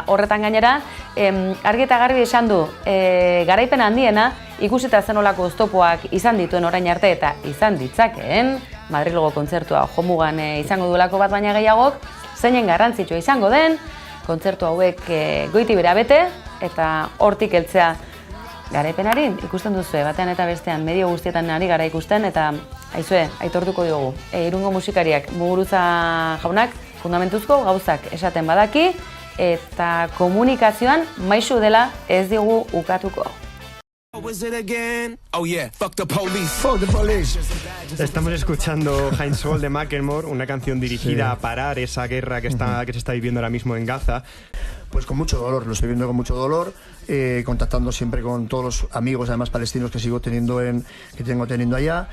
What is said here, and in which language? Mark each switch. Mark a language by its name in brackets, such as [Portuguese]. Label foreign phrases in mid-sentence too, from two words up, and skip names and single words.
[Basque] horretan gainera, argi eta garbi esan du, garaipen handiena, ikusita zenolako oztopoak izan dituen orain arte eta izan ditzakeen, Madrilgo kontzertua jomugan izango duelako bat baina gehiagok, zeinen garrantzitsua izango den, kontzertu hauek goiti bera bete, eta hortik heltzea garaipenari ikusten duzue, batean eta bestean medio guztietan ari gara ikusten, eta aizue, aitortuko diogu. Irungo musikariak Muguruza jaunak fundamentuzko gauzak esaten badaki, eta komunikazioan maisu dela ez digu ukatuko. [Spanish] Estamos escuchando High Soul de Macklemore, una canción dirigida a parar esa guerra que se está viviendo ahora mismo en Gaza. Pues con mucho dolor, lo estoy viendo con mucho dolor, contactando siempre con todos los amigos, además palestinos que tengo teniendo allá.